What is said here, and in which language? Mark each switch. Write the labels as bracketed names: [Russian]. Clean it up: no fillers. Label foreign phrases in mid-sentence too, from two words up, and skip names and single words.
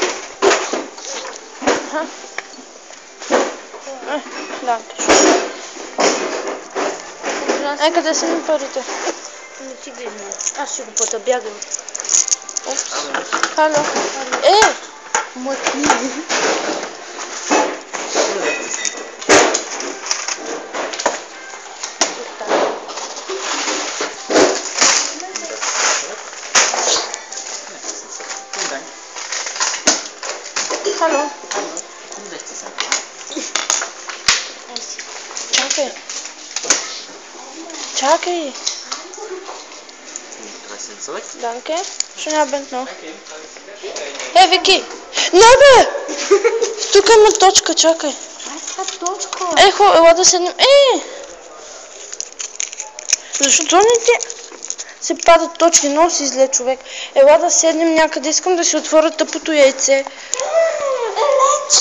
[Bulgarian] Да, точно. Къде са ми парите? Не ти ги знам. Аз ще го пъта, бягам. Хало. Мой книги. Halo. Čakaj. [German] Danke. Schönen Abend noch. [Bulgarian] Viki. Ne, bе! Тук има точка, чакай. Точка. Ела да седнем. Защо не ти се падат точки? Много си зле, човек. Ела да седнем някъде. Искам да си отворя тъпото яйце. Еленче!